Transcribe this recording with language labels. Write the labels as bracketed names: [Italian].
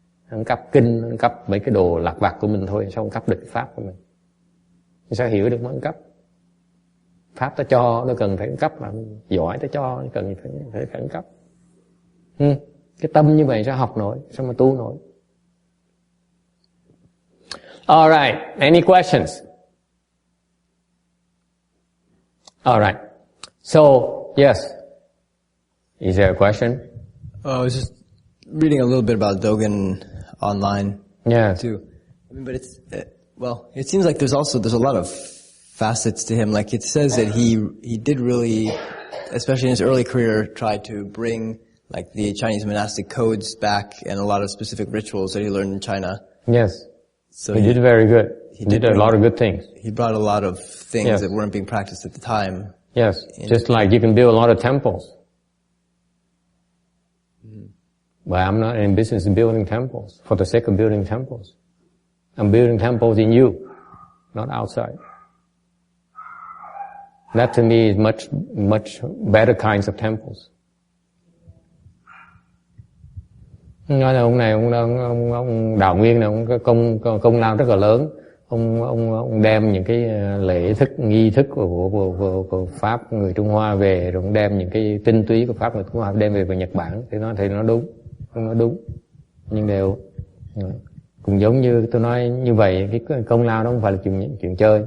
[Vietnamese] Ông cấp kinh, ông cấp mấy cái đồ lặt vặt của mình thôi, sao ông cấp được cái pháp của mình? Sao hiểu được mà ông cấp? Pháp ta cho, nó cần phải cấp mà giỏi ta cho, nó cần phải khẩn cấp. Cái tâm như vậy sao học nổi, sao mà tu nổi? [English] All right, any questions? All right. So, yes. Is there a question? I was just reading a little bit about Dogen online. Yes. Too. I mean, but it's well, it seems like there's a lot of facets to him. Like it says that he did really, especially in his early career, try to bring like the Chinese monastic codes back and a lot of specific rituals that he learned in China. Yes. So he did very good. He did a lot of good things. He brought a lot of things that weren't being practiced at the time. Yes. Just like you can build a lot of temples. But I'm not in business of building temples for the sake of building temples. I'm building temples in you, not outside. That to me is much better kinds of temples. [Vietnamese] Nói là ông này, ông Đạo Nguyên này, ông có công lao rất là lớn. Ông đem những cái lễ thức, nghi thức của Pháp người Trung Hoa về, rồi ông đem những cái tinh túy của Pháp người Trung Hoa đem về Nhật Bản. Thì nó đúng, nó đúng. Nhưng đều cũng giống như tôi nói như vậy, cái công lao đó không phải là chuyện chơi.